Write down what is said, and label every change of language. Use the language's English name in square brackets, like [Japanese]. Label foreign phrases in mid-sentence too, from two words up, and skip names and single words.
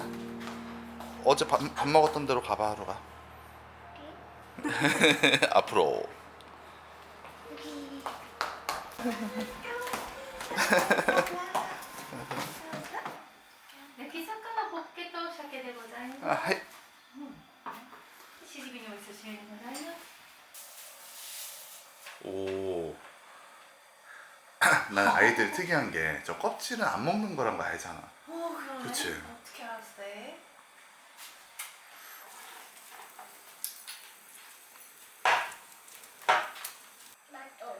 [Korean] 어제 밥 먹었던 대로 가봐 하루가. 앞으로. [Japanese] 焼き魚ホッケと鮭でございます。 [Korean] 아, 하이. [Japanese] しじみのお味噌汁でございます。 [Korean] 오. 난 아이들 특이한 게 저 껍질은 안 먹는 거란 거 알잖아. 그러네. 그치. 어떻게 알았어요? 나도.